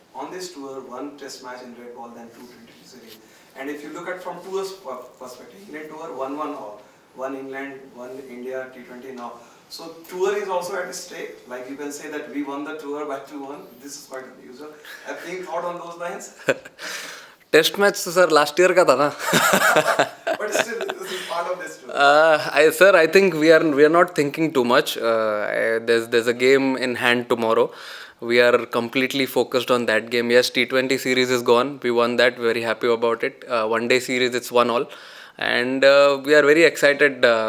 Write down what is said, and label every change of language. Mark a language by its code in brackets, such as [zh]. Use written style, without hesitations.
[en] On this tour, one test match in red ball, then 2 T20 series. And if you look at from tour's perspective, England tour 1-1 all. 1 England, 1 India, T20 now. So tour is also at stake. Like you can say that we won the tour by 2-1. This is quite unusual. Have you thought on those lines? [hi] Test match तो sir last year का था ना. [en] But still, this is part part of this too. Sir, I think we are not thinking too much. There's a game in hand tomorrow. We are completely focused on that game. Yes, T20 series is gone. We won that. Very happy about it. One day series, it's 1-1, and we are very excited.